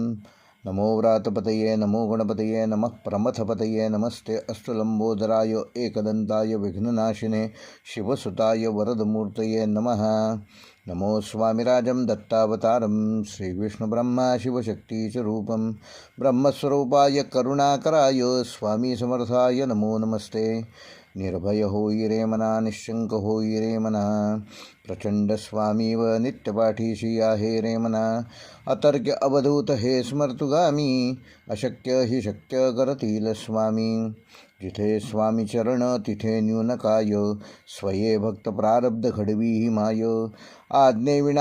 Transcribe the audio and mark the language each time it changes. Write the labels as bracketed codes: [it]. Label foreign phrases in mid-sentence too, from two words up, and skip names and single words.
[sa] नमो व्रातपतये नमो गणपतये नमः प्रमथपतये नमस्ते अस्तुलंबोदराय एकदंताय विघ्ननाशिने शिवसुताय वरदमूर्तये नमः। नमो स्वामिराजं दत्तावतारं श्रीविष्णुब्रह्मा शिवशक्तिस्वरूपं ब्रह्मस्वरूपाय करुणाकराय स्वामी समर्थाय नमो नमस्ते। [mr] निर्भय होई रे मना निशंक होई रे मना प्रचंड स्वामी व नित्यपाठीशी आहे रे मना अतर्क्य अवधूत हे स्मर्तुगामी अशक्य हि शक्य करतील स्वामी जिथे स्वामी चरण तिथे न्यूनकाय स्वये भक्त प्रारब्ध घडवी ही माय आज्ञे विना